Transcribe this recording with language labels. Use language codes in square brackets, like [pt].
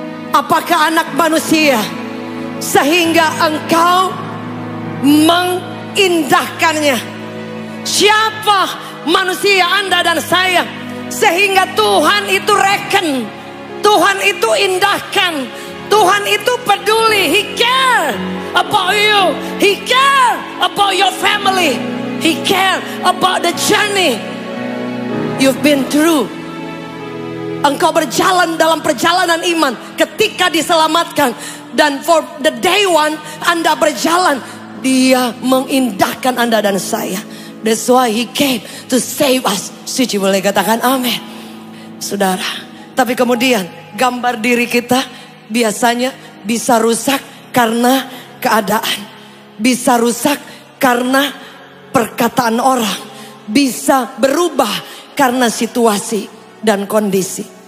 [id] Apakah anak manusia sehingga engkau mengindahkannya? Siapa manusia Anda dan saya sehingga Tuhan itu reken, Tuhan itu indahkan, Tuhan itu peduli. [en] He care about you, He care about your family, He care about the journey you've been through. [id] Engkau berjalan dalam perjalanan iman ketika diselamatkan. Dan [en] for the day one [id] Anda berjalan, Dia mengindahkan Anda dan saya. [en] That's why He came to save us. [id] Suci, boleh katakan amin. Saudara, tapi kemudian gambar diri kita biasanya bisa rusak karena keadaan, bisa rusak karena perkataan orang, bisa berubah karena situasi dan kondisi.